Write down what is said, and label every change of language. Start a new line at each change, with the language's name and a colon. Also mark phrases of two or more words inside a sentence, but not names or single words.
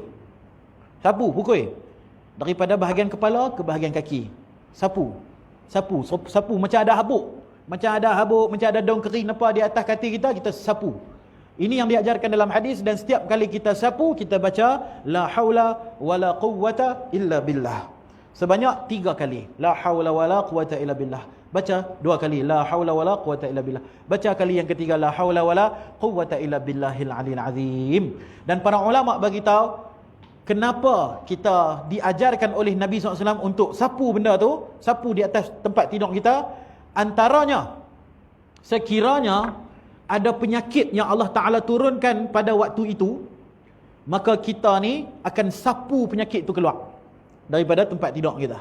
Malay: Sapu, pukul. Daripada bahagian kepala ke bahagian kaki. Sapu. Macam ada habuk. Macam ada daun kering apa di atas katil kita sapu. Ini yang diajarkan dalam hadis, dan setiap kali kita sapu, kita baca
Arabic: la haula wala quwwata illa billah.
Malay: Sebanyak 3 kali.
Arabic: La haula wala quwwata illa billah.
Malay: Baca 2 kali
Arabic: la haula wala quwwata illa billah.
Malay: Baca kali yang ketiga
Arabic: la haula wala quwwata illa billahil aliyil azim.
Malay: Dan para ulama bagi tahu kenapa kita diajarkan oleh Nabi SAW untuk sapu benda tu, sapu di atas tempat tidur kita. Antaranya, sekiranya ada penyakit yang Allah Ta'ala turunkan pada waktu itu, maka kita ni akan sapu penyakit itu keluar daripada tempat tidur kita.